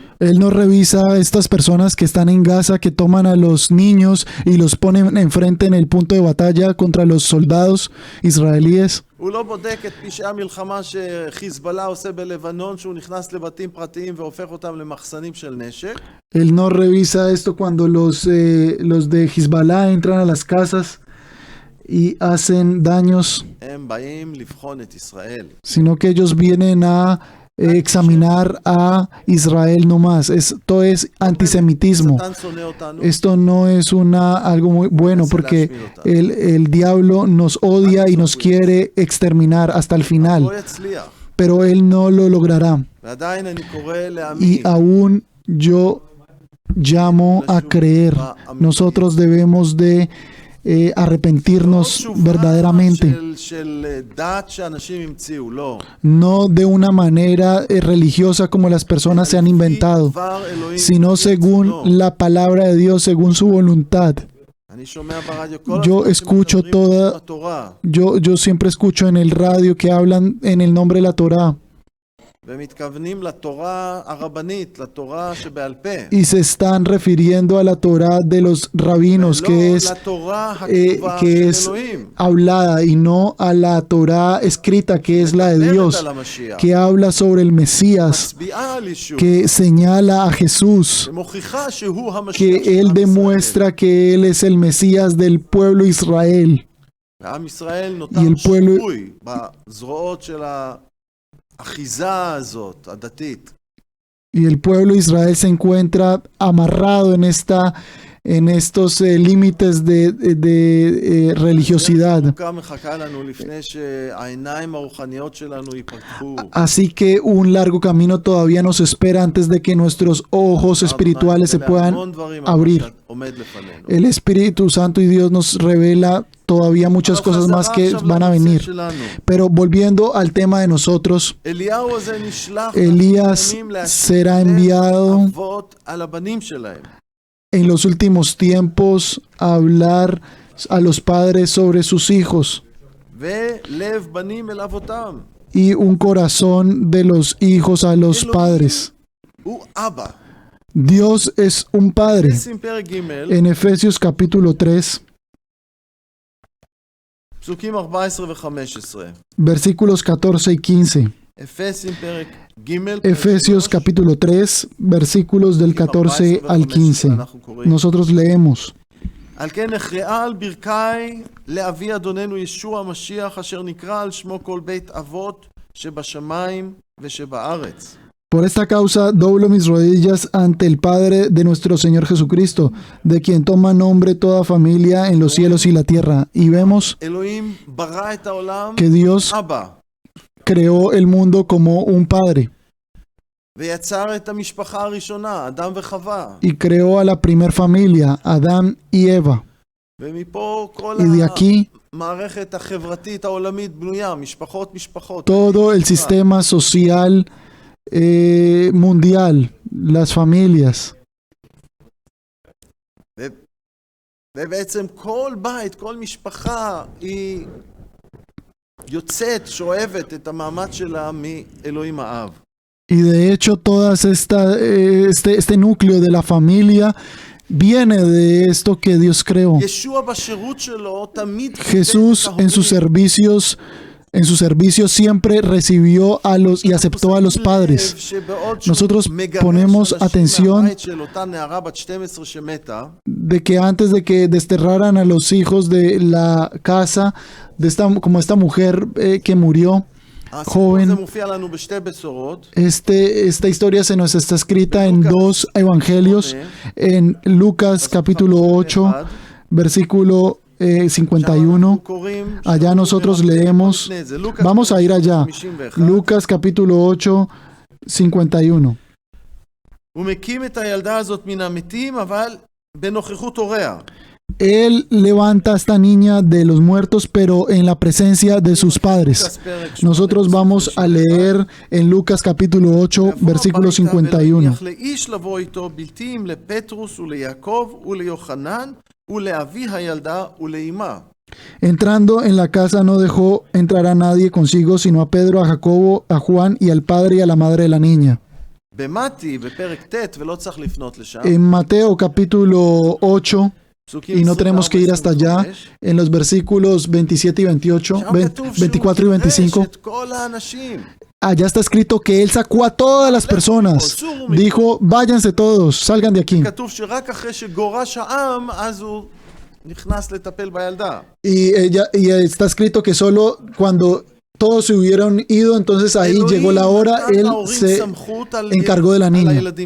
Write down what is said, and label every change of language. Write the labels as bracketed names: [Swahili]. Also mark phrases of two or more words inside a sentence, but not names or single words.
[Spanish] él no revisa a estas personas que están en Gaza, que toman a los niños y los ponen enfrente en el punto de batalla contra los soldados israelíes. [Hebrew] הוא לא בודק את פשעי המלחמה שחיזבאללה עושה בלבנון, שהוא נכנס לבתים פרטיים והופך אותם למחסנים של נשק. [Spanish] Él no revisa esto cuando los de Hezbollah entran a las casas y hacen daños, [Hebrew] הם באים לבחון את ישראל. [Spanish] sino que ellos vienen a examinar a Israel nomás. Esto es antisemitismo. [Hebrew] השטן שונא אותנו. [Spanish] Esto no es algo muy bueno, porque el diablo nos odia y nos quiere exterminar hasta el final, [Hebrew] לא יצליח. [Spanish] pero él no lo logrará. [Hebrew] ועדיין אני קורא [Spanish] Y [Hebrew] להאמין. [Spanish] aún yo llamo a creer. Nosotros debemos de arrepentirnos verdaderamente, [Hebrew] של דת שאנשים המציאו, לא. [Spanish] no de una manera religiosa como las personas se han inventado, [Hebrew] דבר אלוהים. [Spanish] sino según la palabra de Dios, según su voluntad. [Hebrew] אני שומע ברדיו כל [Spanish] Yo [Hebrew] הזמן [Spanish] escucho [Hebrew] שמדברים [Spanish] toda- [Hebrew] בשם התורה. [Spanish] Yo siempre escucho en el radio que hablan en el nombre de la Torá, [Hebrew] ומתכוונים לתורה הרבנית, לתורה שבעל פה. [Spanish] y se están refiriendo a la Torá de los rabinos, [Hebrew] ולא [Spanish] que es [Hebrew] לתורה הכתובה [Spanish] que [Hebrew] של [Spanish] es [Hebrew] אלוהים. [Spanish] hablada, y no a la Torá escrita, que es la de [Hebrew] מדברת [Spanish] Dios, [Hebrew] על המשיח. [Spanish] que habla sobre el Mesías, [Hebrew] מצביעה על ישוע. [Spanish] que señala a Jesús, [Hebrew] שמוכיחה שהוא המשיח [Spanish] que [Hebrew] של [Spanish] Él [Hebrew] עם ישראל. [Spanish] demuestra que Él es el Mesías del pueblo Israel. [Hebrew] ועם ישראל [Spanish] Y [Hebrew] נותר [Spanish] el pueblo- [Hebrew] שבוי בזרועות של האחיזה הזאת, הדתית. [Spanish] Y el pueblo de Israel se encuentra amarrado en estos límites de religiosidad. [Hebrew] ארוכה מחכה לנו לפני שהעיניים הרוחניות שלנו ייפתחו. [Spanish] Así que un largo camino todavía nos espera antes de que nuestros ojos espirituales se puedan [Hebrew] המון דברים [Spanish] abrir. [Hebrew] עומד לפנינו. [Spanish] El Espíritu Santo y Dios nos revela todavía muchas cosas más que van a venir. Pero volviendo al tema de nosotros, [Hebrew] אליהו הזה נשלח [Spanish] Elías [Hebrew] לימים [Spanish] será [Hebrew] להשתלט [Spanish] enviado [Hebrew] אבות על הבנים שלהם. [Spanish] en los últimos tiempos a hablar a los padres sobre sus hijos, [Hebrew] ולב בנים אל אבותם. [Spanish] y un corazón de los hijos a los padres. [Hebrew] הוא אבא. [Spanish] Dios es un padre. [Hebrew] שים פרק ג' [Spanish] En Efesios capítulo 3, [Hebrew] פסוקים 14 ו-15. [Spanish] versículos 14 y 15. [Hebrew] אפסים פרק ג' [Spanish] Efesios capítulo 3, versículos del 14 al 15. Nosotros leemos: [Hebrew] על כן נכרעה על ברכי לאבי אדוננו ישוע המשיח אשר נקרא על שמו כל בית אבות שבשמיים ושבארץ. [Spanish] Por esta causa doblo mis rodillas ante el Padre de nuestro Señor Jesucristo, de quien toma nombre toda familia en los cielos y la tierra. Y vemos [Hebrew] אלוהים ברא את העולם [Spanish] que Dios [Hebrew] אבא, [Spanish] creó el mundo como un padre, [Hebrew] ויצר את המשפחה הראשונה, אדם וחווה. [Spanish] y creó a la primer familia, Adán y Eva. [Hebrew] ומפה כל [Spanish] Y de aquí [Hebrew] המערכת החברתית העולמית בנויה, משפחות. [Spanish] todo el sistema social mundial, las familias. [Hebrew] ובעצם כל בית, כל משפחה היא יוצאת, שואבת את המעמד שלה מאלוהים האב. [Spanish] Y de hecho todas este núcleo de la familia viene de esto que Dios creó. [Hebrew] ישוע בשירות שלו תמיד [Spanish] Jesús en sus servicios siempre recibió a los y aceptó a los padres. Nosotros ponemos atención de que antes de que desterraran a los hijos de la casa de esta mujer que murió joven, esta historia se nos está escrita en dos evangelios, en Lucas capítulo 8, versículo 51. Allá nosotros leemos, vamos a ir allá, Lucas capítulo 8, 51. [Hebrew] ומקים את הילדה הזאת מן המתים, אבל בנוכחות הוריה. [Spanish] Él levanta a esta niña de los muertos, pero en la presencia de sus padres. Nosotros vamos a leer en Lucas capítulo 8, versículo 51. [Hebrew] לאיש לבוא איתו בלתי אם לפטרוס וליעקב וליוחנן ולאבי הילדה ולאמה. [Spanish] Entrando en la casa no dejó entrar a nadie consigo, sino a Pedro, a Jacobo, a Juan y al padre y a la madre de la niña. [Hebrew] במתי בפרק ט' ולא צריך לפנות לשם. [Spanish] En Mateo capítulo 8, y no tenemos que ir hasta allá, en los versículos 27 y 28, 24 y 25, allá está escrito que Él sacó a todas las personas. Dijo, váyanse todos, salgan de aquí. Y está escrito que solo cuando todos se hubieron ido, entonces ahí llegó la hora, Él se encargó de la niña.